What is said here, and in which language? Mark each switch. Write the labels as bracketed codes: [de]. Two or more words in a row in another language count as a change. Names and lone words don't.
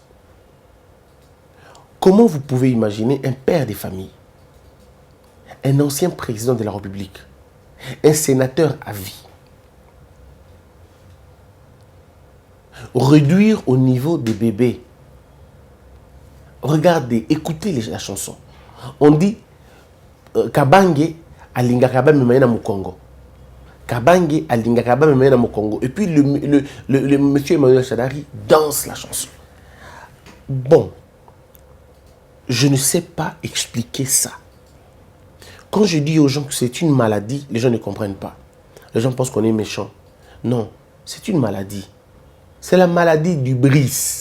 [fr] Comment vous pouvez imaginer un père de famille, un ancien président de la République, un sénateur à vie, réduire au niveau des bébés? Regardez, écoutez la chanson. On dit [ln] Kabange alingakaba memena mu Congo. Kabange alingakaba memena mu Congo. [fr] Et puis le monsieur Emmanuel Shadari danse la chanson. Bon, je ne sais pas expliquer ça. Quand je dis aux gens que c'est une maladie, les gens ne comprennent pas. Les gens pensent qu'on est méchant. Non, c'est une maladie. C'est la maladie du bris.